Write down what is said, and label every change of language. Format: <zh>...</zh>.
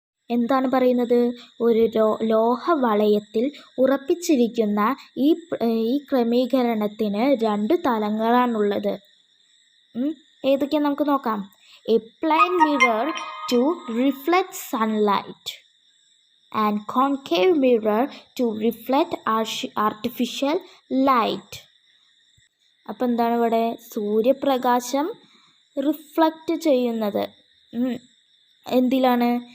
<ml>എന്താണ് പറയുന്നത്? ഒരു ലോഹവളയത്തിൽ ഉറപ്പിച്ചിരിക്കുന്ന ഈ ക്രമീകരണത്തിന് 2 തലങ്ങളാണുള്ളത്. ഏതൊക്കെയാണ് നമുക്ക് നോക്കാം.</ml> <en>A plane mirror to reflect sunlight and concave mirror to reflect artificial light.</en> <ml>അപ്പോൾ എന്താണ് ഇവിടെ? സൂര്യപ്രകാശം റിഫ്ലക്റ്റ് ചെയ്യുന്നത് എന്തിലാണ്?</ml>